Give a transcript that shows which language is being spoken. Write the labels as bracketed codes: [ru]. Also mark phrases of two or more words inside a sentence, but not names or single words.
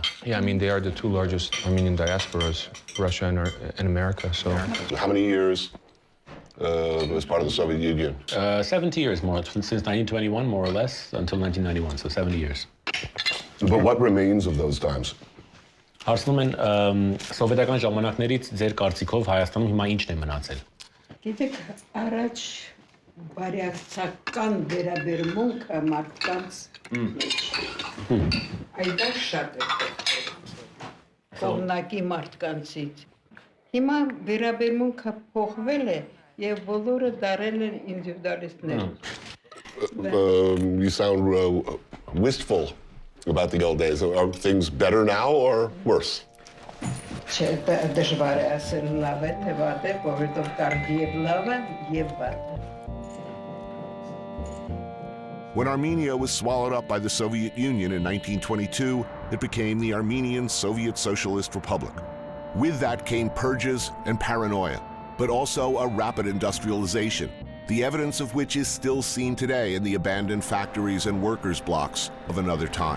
[en] Yeah, I mean, they are the two largest Armenian diasporas, Russia and America, so. How many years as part of the Soviet Union? 70 years more, since 1921, more or less, until 1991, so 70 years. But what remains of those times? [hy] Հարցնում են սովետական ժամանակներից ձեր կարծիքով Հայաստանում հիմա ինչն է մնացել։ Գիտեք, առաջ բարյացական վերաբերմունքը մարդկանց այդա շատ է կողմնակի մարդկանցից։ Հիմա վերաբերմունքը փոխվել է եւ բոլորը դարել են ինդիվիդուալիստներ։ [en] You sound wistful about the old days. Are things better now or worse? [hy] Չէ, դժվար է ասել լավ է թե վատ է, որովհետեւ կարելի է լավը եւ վատը։ [en] When Armenia was swallowed up by the Soviet Union in 1922, it became the Armenian Soviet Socialist Republic. With that came purges and paranoia, but also a rapid industrialization, the evidence of which is still seen today in the abandoned factories and workers' blocks of another time.